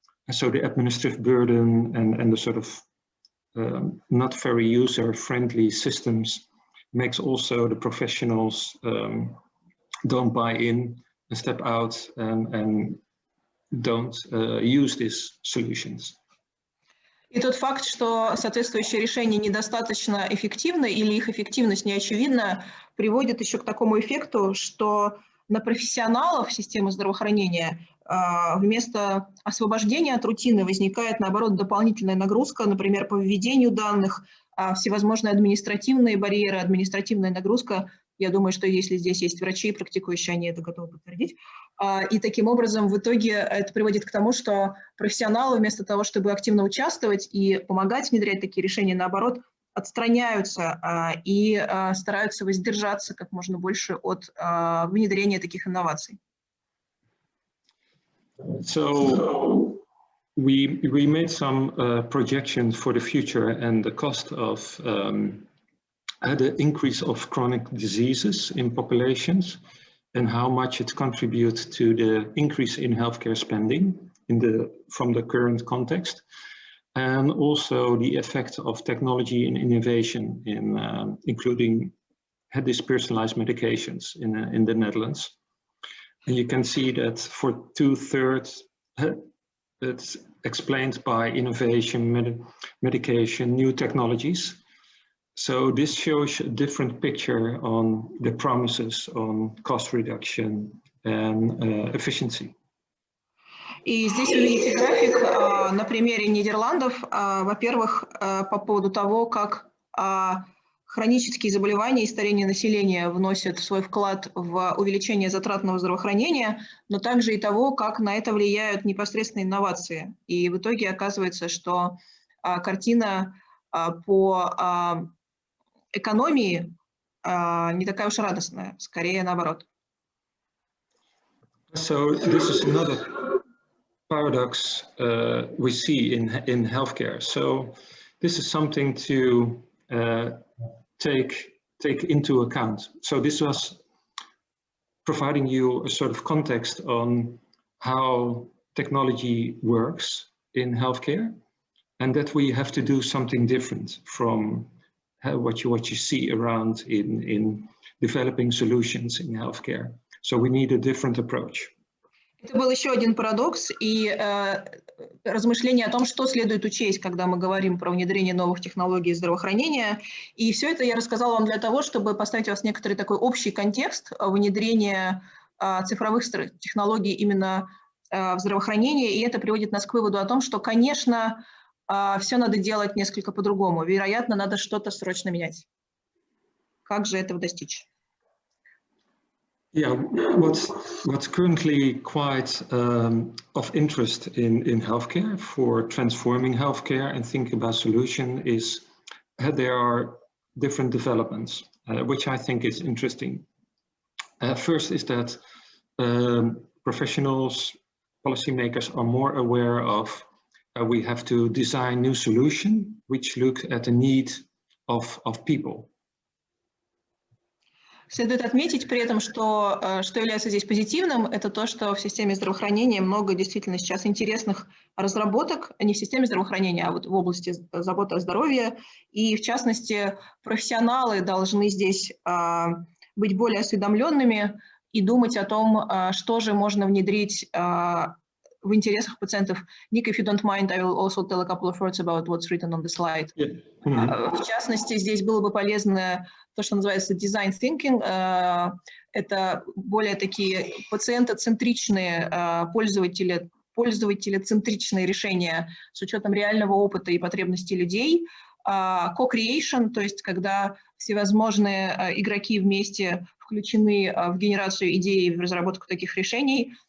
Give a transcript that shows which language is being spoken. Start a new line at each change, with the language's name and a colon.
English: And so the administrative burden and the sort of not very user-friendly systems makes also the professionals don't buy in and step out and don't use these solutions.
Russian: И тот факт, что соответствующие решения недостаточно эффективны или их эффективность не очевидна, приводит еще к такому эффекту, что на профессионалов системы здравоохранения вместо освобождения от рутины возникает, наоборот, дополнительная нагрузка, например, по введению данных, всевозможные административные барьеры, административная нагрузка. Я думаю, что если здесь есть врачи, практикующие, они это готовы подтвердить. И таким образом в итоге это приводит к тому, что профессионалы вместо того, чтобы активно участвовать и помогать внедрять такие решения, наоборот, отстраняются и стараются воздержаться как можно больше от внедрения таких инноваций.
English: So we made some projections for the future and the cost of the increase of chronic diseases in populations and how much it contributes to the increase in healthcare spending from the current context, and also the effect of technology and innovation in including these personalized medications in the Netherlands. And you can see that for 2/3, it's explained by innovation, medication, new technologies. So this shows a different picture on the promises on cost reduction and efficiency.
Russian: И здесь вы видите график на примере Нидерландов, во-первых, по поводу того, как хронические заболевания и старение населения вносят свой вклад в увеличение затратного здравоохранения, но также и того, как на это влияют непосредственно инновации. И в итоге оказывается, что картина по экономии не такая уж радостная, скорее наоборот.
English: So this is another paradox we see in healthcare. So this is something to take into account. So this was providing you a sort of context on how technology works in healthcare, and that we have to do something different from what you see around in developing solutions in healthcare. So we need a different approach.
Russian: Это был еще один парадокс и размышление о том, что следует учесть, когда мы говорим про внедрение новых технологий здравоохранения. И все это я рассказала вам для того, чтобы поставить вас в некоторый такой общий контекст внедрения цифровых технологий именно в здравоохранение. И это приводит нас к выводу о том, что, конечно, все надо делать несколько по-другому. Вероятно, надо что-то срочно менять. Как же этого достичь?
English: Yeah, what's currently quite of interest in healthcare for transforming healthcare and thinking about solution is there are different developments, which I think is interesting. First is that professionals, policymakers are more aware of we have to design new solutions which look at the need of people.
Russian: Следует отметить при этом, что является здесь позитивным, это то, что в системе здравоохранения много действительно сейчас интересных разработок, не в системе здравоохранения, а вот в области заботы о здоровье. И в частности, профессионалы должны здесь быть более осведомленными и думать о том, что же можно внедрить в интересах пациентов.
English: Nick, if you don't mind, I will also tell a couple of words about what's written on the slide. Yeah. Mm-hmm.
Russian: В частности, здесь было бы полезно то, что называется design thinking. Это более такие пациентоцентричные, пользователецентричные решения с учетом реального опыта и потребностей людей. Co-creation, то есть когда всевозможные игроки вместе включены в генерацию идей, в разработку таких решений.